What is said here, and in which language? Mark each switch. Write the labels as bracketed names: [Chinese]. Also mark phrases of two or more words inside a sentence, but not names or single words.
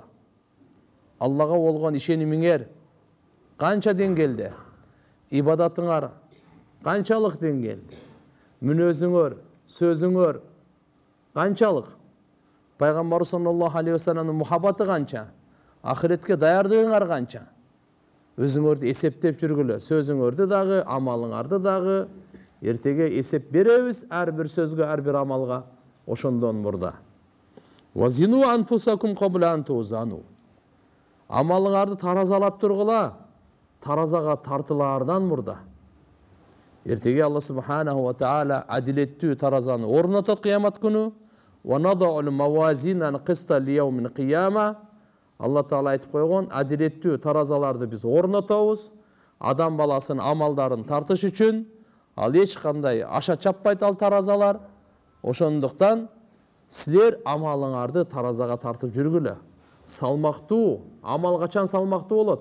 [Kyrgyz] Аллага болгон ишенимиңер канча деңгээлде, ибадатыңар канчалык деңгээлде, мүнөзүңөр, сөзүңөр канчалык, пайгамбар [Arabic] صلى الله عليه وسلم [Kyrgyz] мухаббаты канча, ахиретке даярдыгыңар канча, өзүңөрдү эсептеп жүргүлө. Сөзүңөрдү дагы, амалыңарды дагы эртеге эсеп беребиз ар бир сөзгө, ар бир амалга. Ошондон мурда [Arabic] زنوا أنفسكم قبل أن توزنوا. [Kyrgyz] Амалыңарды таразалап тургула. Таразага тартылаардан мурда. Эртеге Алла [Arabic] سبحانه وتعالى [Kyrgyz] адилеттүү таразаны орнотот кыямат күнү. [Arabic] ونضع الموازين القسط ليوم القيامة. [Kyrgyz] Алла Таала айтып койгон, адилеттүү таразаларды биз орнотобуз. Адам баласынын амалдарын тартыш үчүн. Ал эч кандай аша чаппайт ал таразалар. Ошондуктан силер амалыңарды таразага тартып жүргүлө. Салмактуу, амал качан салмактуу болот?